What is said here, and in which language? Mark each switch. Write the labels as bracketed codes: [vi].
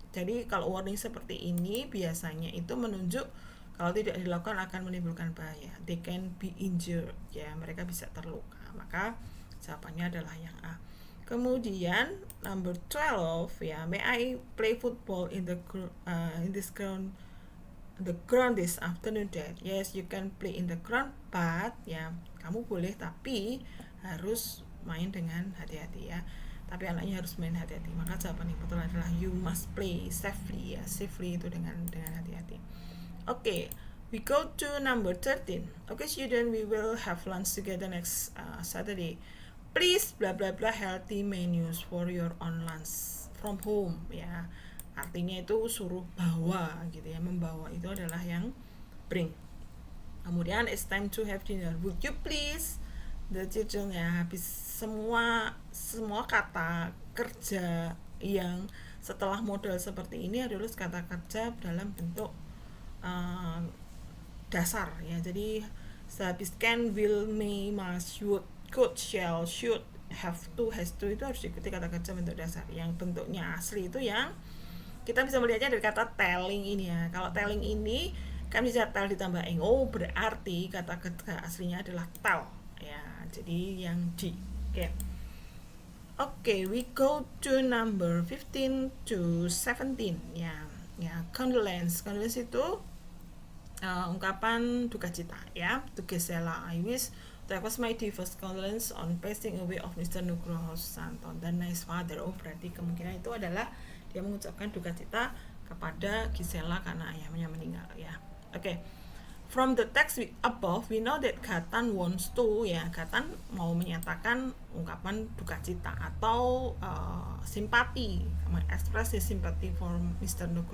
[id] Jadi kalau warning seperti ini biasanya itu menunjuk kalau tidak dilakukan akan menimbulkan bahaya. [en] They can be injured [id] ya, mereka bisa terluka. Maka jawabannya adalah yang A. Kemudian [en] number 12 ya, may I play football in this ground, the ground this afternoon, Dad? Yes, you can play in the ground, but [id] ya kamu boleh tapi harus main dengan hati-hati ya. Tapi anaknya harus main hati-hati. Maka jawaban yang betul adalah [en] you must play safely [id] ya. [en] Safely [id] itu dengan hati-hati. [en] Okay, we go to number 13. Okay, student, we will have lunch together next Saturday. Please bla bla bla healthy menus for your own lunch from home ya. [id] Artinya itu suruh bawa gitu ya, membawa itu adalah yang bring. Kemudian [en] it's time to have dinner. Would you please? The children [id] ya, habis semua kata kerja yang setelah model seperti ini adalah kata kerja dalam bentuk dasar ya. Jadi sehabis can, will, may, must, should, could, shall, should, have to, has to, itu harus diikuti kata kerja bentuk dasar. Yang bentuknya asli itu yang kita bisa melihatnya dari kata telling ini ya. Kalau telling ini kan bisa tell ditambah ing. Oh, berarti kata kerja aslinya adalah tell ya. Jadi yang D. [en] Oke, we go to number 15 to 17 ya. [id] Condolence itu ungkapan duka cita ya. [en] To Gisela, I wish That was my deepest condolence on passing away of Mr. Nugroho Susanto, the nice father. [id] Oh, berarti kemungkinan itu adalah dia mengucapkan duka cita kepada Gisela karena ayahnya meninggal ya. [en] Oke. From the text above, we know that Gatan wants to, [id] ya, Gatan mau menyatakan ungkapan duka cita atau simpati, [en] express his sympathy for Mr.